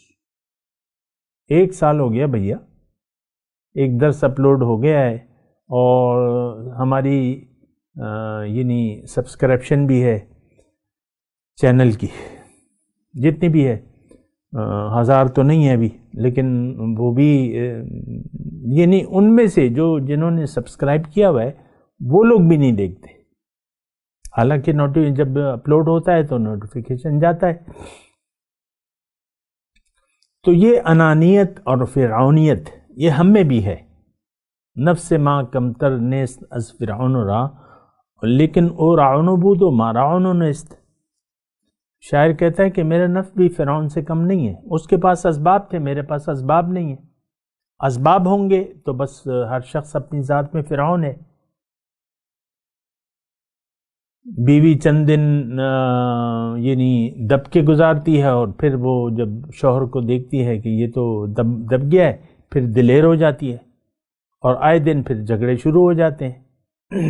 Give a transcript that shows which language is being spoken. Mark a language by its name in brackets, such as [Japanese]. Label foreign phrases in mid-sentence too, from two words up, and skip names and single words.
[Urdu] 1 سال ہو گیا بھیا، ایک درس اپلوڈ ہو گیا ہے اور ہماری یعنی سبسکرپشن بھی ہے چینل کی، جتنی بھی ہے 1000 تو نہیں ہے ابھی، لیکن وہ بھی یعنی ان میں سے جنہوں نے سبسکرائب کیا ہوا ہے وہ لوگ بھی نہیں دیکھتے. حالانکہ جب اپلوڈ ہوتا ہے تو نوٹیفیکیشن جاتا ہے. تو یہ انانیت اور فرعونیت یہ ہم میں بھی ہے. [Persian] نفس ما کمتر نیست از فرعون را لیکن او راعون بود و ما راعون نیست. [Urdu] شاعر کہتا ہے کہ میرا نفس بھی فرعون سے کم نہیں ہے. اس کے پاس اسباب تھے، میرے پاس اسباب نہیں ہیں. اسباب ہوں گے تو بس ہر شخص اپنی ذات میں فرعون ہے. بیوی چند دن یعنی دب کے گزارتی ہے اور پھر وہ جب شوہر کو دیکھتی ہے کہ یہ تو دب گیا ہے پھر دلیر ہو جاتی ہے اور آئے دن پھر جھگڑے شروع ہو جاتے ہیں.